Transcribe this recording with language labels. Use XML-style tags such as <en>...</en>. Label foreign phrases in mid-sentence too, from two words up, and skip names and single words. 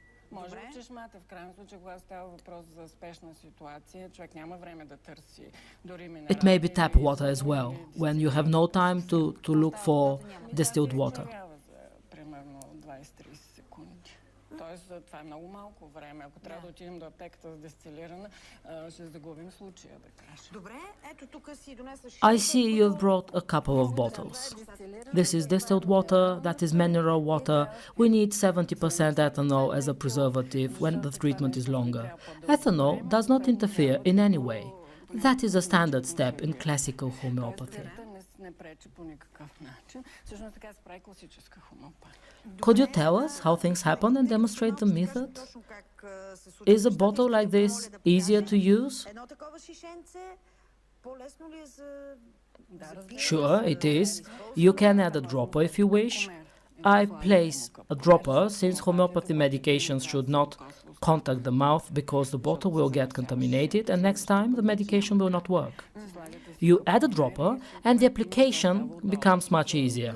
<bg>Може от чешмата, в крайна случай, когато става въпрос за спешна ситуация, човек няма време да търси дори минерални.</bg> <en>It may be tap water as well, when you have no time to look for distilled water.</en> <bg>Примерно 20-30 секунди. Тоест, това е много малко време. Ако трябва да отидем до аптеката с дестилирана, ще загубим случая, да кажем. Добре, ето тук си донесла</bg> <en>I see you've brought a couple of bottles. This is distilled water, that is mineral water. We need 70% ethanol as a preservative when the treatment is longer. Ethanol does not interfere in any way. That is a standard step in classical homeopathy.</en> <bg>Не пречи по никакъв начин. Всъщност така се прави класическа хомеопатия.</bg> <en>Could you tell us how things happen and demonstrate the method? Is a bottle like this easier to use?</en> <bg>Едно такова шишенце по-лесно ли е за...</bg> <en>Sure, it is. You can add a dropper if you wish. I place a dropper since homeopathy medications should not contact the mouth because the bottle will get contaminated and next time the medication will not work. You add a dropper and the application becomes much easier.</en>